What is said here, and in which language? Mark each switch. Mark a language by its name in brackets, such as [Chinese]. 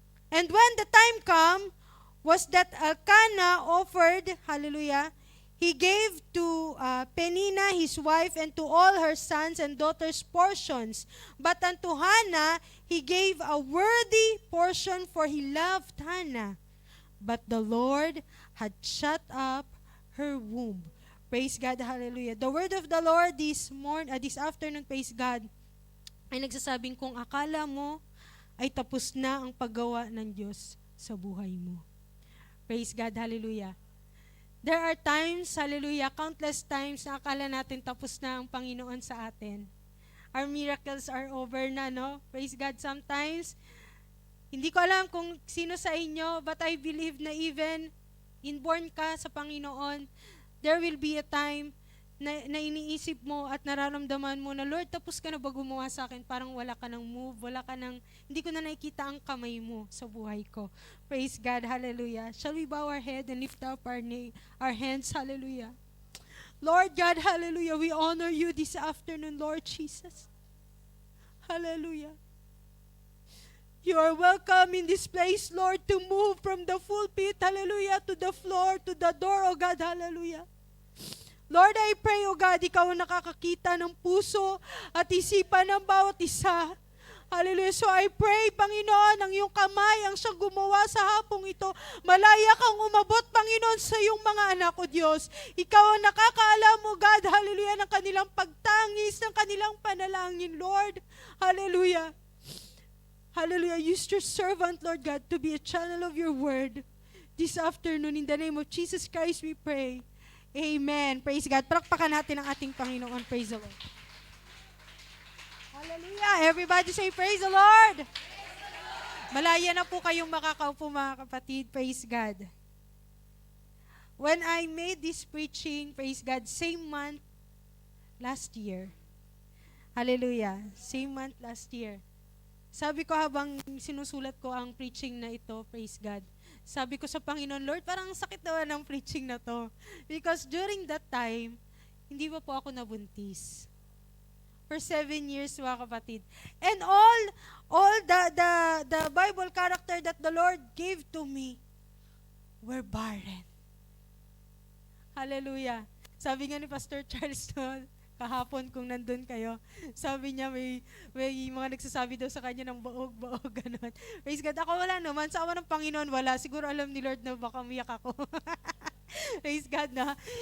[English] And when the time come, was that Elkanah offered, hallelujah, he gave to Peninnah his wife and to all her sons and daughters portions. But unto Hannah he gave a worthy portion, for he loved Hannah. But the Lord had shut up her womb. Praise God, hallelujah. [Filipino] The word of the Lord this afternoon, praise God, ay nagsasabing kung akala mo ay tapos na ang paggawa ng Diyos sa buhay mo. Praise God, hallelujah. [English] There are times, hallelujah, countless times [Filipino] na akala natin tapos na ang Panginoon sa atin. [English] Our miracles are over na, no? [Filipino] Praise God, sometimes, hindi ko alam kung sino sa inyo, but I believe na even inborn ka sa Panginoon, there will be a time na iniisip mo at nararamdaman mo na, Lord, tapos ka na ba gumawa sa akin? Parang wala ka ng move, hindi ko na nakikita ang kamay mo sa buhay ko. [English] Praise God, hallelujah. Shall we bow our head and lift up our hands, hallelujah. Lord God, hallelujah, we honor you this afternoon, Lord Jesus. Hallelujah. You are welcome in this place, Lord, to move from the pulpit, hallelujah, to the floor, to the door, oh God, hallelujah. Lord, I pray, oh God, [Filipino] ikaw ang nakakakita ng puso at isipan ng bawat isa. Hallelujah. So I pray, Panginoon, ang iyong kamay ang siyang gumawa sa hapong ito. Malaya kang umabot, Panginoon, sa iyong mga anak, o Diyos. Ikaw ang nakakaalam, oh God, hallelujah, ng kanilang pagtangis, ng kanilang panalangin, Lord. [English] Hallelujah. Hallelujah. Use your servant, Lord God, to be a channel of your word this afternoon. In the name of Jesus Christ, we pray. Amen. Praise God. [Filipino] Palakpakan natin ang ating Panginoon. [English] Praise the Lord. Hallelujah. Everybody say, praise the Lord. Praise the Lord. [Filipino] Malaya na po kayong makakaupo, mga kapatid. [English] Praise God. When I made this preaching, praise God, same month last year. Hallelujah. Same month last year. [Filipino] Sabi ko habang sinusulat ko ang preaching na ito, praise God, sabi ko sa Panginoon, Lord, parang sakit naman ng preaching na to. [English] Because during that time, [Filipino] hindi pa po ako nabuntis. [English] For 7 years, mga kapatid. And all the Bible character that the Lord gave to me were barren. Hallelujah. [Filipino] Sabi nga ni Pastor Charles noon, kahapon kung nandun kayo, sabi niya may mga nagsasabi daw sa kanya ng baog, gano'n. Praise God. Ako wala naman. Sa awa ng Panginoon, wala. Siguro alam ni Lord na baka umiyak ako. Praise God na.